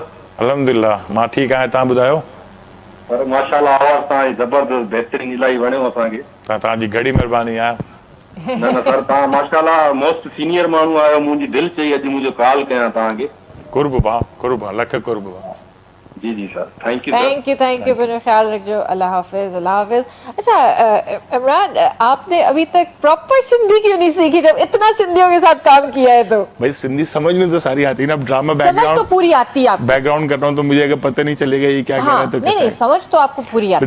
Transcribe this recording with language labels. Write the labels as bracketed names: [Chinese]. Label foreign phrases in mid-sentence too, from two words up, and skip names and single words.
[Sindhi] अल्हम्दुलिल्लाह मां ठीकु आहियां, तव्हां ॿुधायो? सर माशाल्लाह, आवाज़ तव्हांजी ज़बरदस्त, बहितरीन, इलाही वणियो असांखे। तव्हांजी घणी महिरबानी आहे। न सर, तव्हां माशाल्लाह [English] most senior [Sindhi] माण्हू आहियो। मुंहिंजी दिलि चई अॼु मुंहिंजो कॉल कयां तव्हांखे। कुर्ब लख कुर्ब। जी जी सर, [English] Thank you. thank you [Sindhi] मेरा ख्याल रखियो। [Urdu] اللہ حافظ، اللہ حافظ۔ اچھا عمران، آپ نے ابھی تک پراپر سندھی کیوں نہیں سیکھی جب اتنا سندھیوں کے ساتھ کام کیا ہے? तो بھائی سندھی سمجھ میں تو ساری آتی ہے نا، اب ڈراما समझ बैकग्राउंड تو پوری آتی ہے آپ کو. بیک گراؤنڈ کر رہا ہوں تو مجھے اگر پتا نہیں چلے گا یہ کیا کر رہا ہے تو نہیں سمجھ تو آپ کو پوری آتی ہے.